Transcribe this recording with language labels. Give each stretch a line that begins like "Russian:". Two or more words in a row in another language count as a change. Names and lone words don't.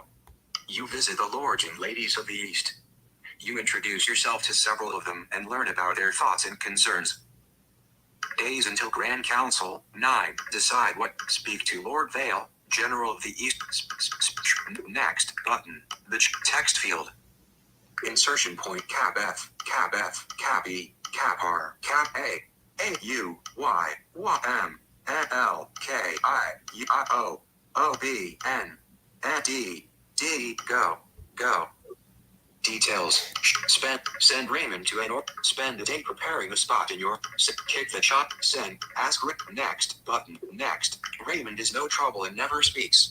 English: You visit the Lords and Ladies of the East. You introduce yourself to several of them and learn about their thoughts and concerns. Days until Grand Council, 9, decide what, speak to Lord Vale, General of the East, next, button, the text field. Insertion point cap F, cap E, cap R, cap A. A-U-Y-Y-M-L-K-I-U-I-O, O-B-N-D-D, go. Details. Send Raymond to an spend a day preparing a spot in your, kick the shot, send, ask next, button, next. Raymond is no trouble and never speaks.